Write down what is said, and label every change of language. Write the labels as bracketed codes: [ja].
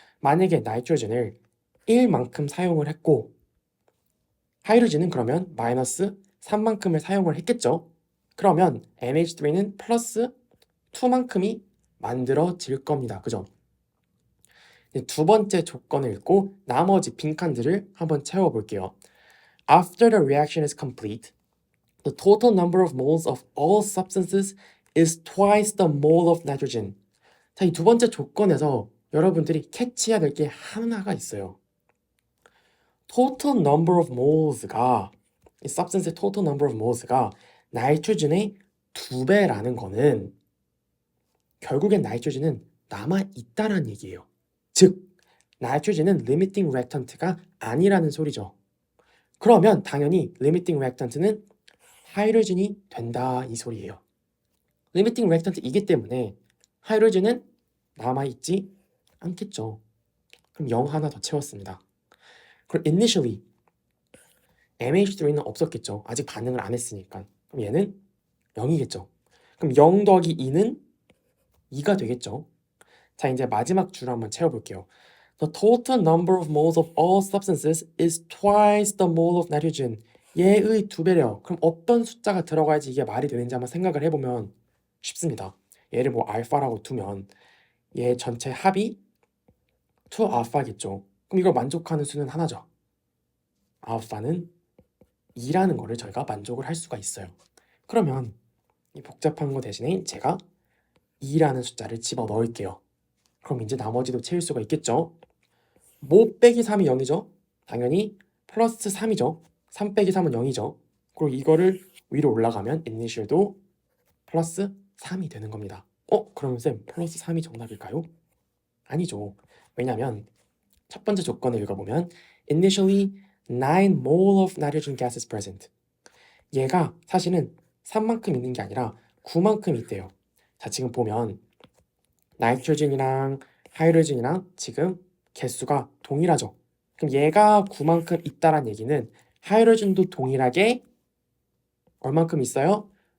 [ko] 만약에 나이트로젠을 1만큼 사용을 했고 하이드로젠은 그러면 마이너스 3만큼을 사용을 했겠죠. 그러면 NH3는 플러스 2만큼이 만들어질 겁니다. 그죠? 두 번째 조건을 읽고 나머지 빈칸들을 한번 채워볼게요. [en] After the reaction is complete, the total number of moles of all substances is twice the mole of nitrogen. [ko] 자, 이 두 번째 조건에서 여러분들이 캐치해야 될 게 하나가 있어요. [en] total number of moles [ko] 가 이 substance의 total number of moles가 나이트로젠의 2배라는 거는 결국엔 나이트로젠은 남아있다는 얘기예요. 즉, 나이트로젠은 limiting reactant가 아니라는 소리죠. 그러면 당연히 limiting reactant는 하이드로젠이 된다 이 소리예요. limiting reactant이기 때문에 하이드로젠은 남아있지 않겠죠. 그럼 0 하나 더 채웠습니다. 그럼 initially MH3는 없었겠죠. 아직 반응을 안 했으니까. 그럼 얘는 0이겠죠. 그럼 0 더하기 2는 2가 되겠죠. 자, 이제 마지막 줄을 한번 채워볼게요. [en] The total number of moles of all substances is twice the mole of nitrogen. [ko] 얘의 2배래요. 그럼 어떤 숫자가 들어가야지 이게 말이 되는지 한번 생각을 해보면 쉽습니다. 얘를 뭐 알파라고 두면 얘 전체 합이 2 알파겠죠. 그럼 이걸 만족하는 수는 하나죠. 알파는 2라는 거를 저희가 만족을 할 수가 있어요. 그러면 이 복잡한 거 대신에 제가 2라는 숫자를 집어 넣을게요. 그럼 이제 나머지도 채울 수가 있겠죠. 뭐 빼기 3이 0이죠. 당연히 플러스 3이죠. 3 빼기 3은 0이죠. 그리고 이거를 위로 올라가면 initial도 플러스 3이 되는 겁니다. 그러면 쌤 플러스 3이 정답일까요? 아니죠. 왜냐면 첫 번째 조건을 읽어보면 [en] initially 9 mole of nitrogen gas is present. [ko] 얘가 사실은 3만큼 있는 게 아니라 9만큼 있대요. 자, 지금 보면 나이트로젠이랑 하이드로젠이랑 지금 개수가 동일하죠. 그럼 얘가 9만큼 있다란 얘기는 하이드로젠도 동일하게 얼만큼 있어요?